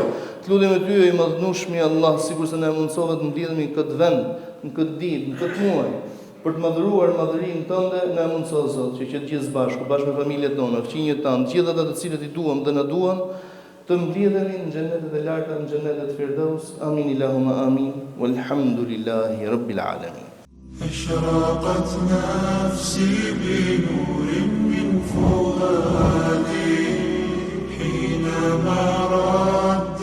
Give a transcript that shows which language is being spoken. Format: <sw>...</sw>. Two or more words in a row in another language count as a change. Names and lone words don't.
<sq>Të lutemi ty e madhnueshmi Allah, sikurse na mundsove të mbledhemi në këtë vend, në këtë ditë, në këtë muaj, për të madhruar madhërinë tënde, na mundso Zot që të gjithë bashkë me familjet tona, fëmijët tanë, gjithë ata të cilët i duam dhe na duan, të mbledhemi në xhenetet e larta, në xhenetet Firdaus.</sq> <ar>آمين اللهم آمين. والحمد لله رب العالمين. أشرقت نفسي بنور من فؤادي حينما رأى</ar>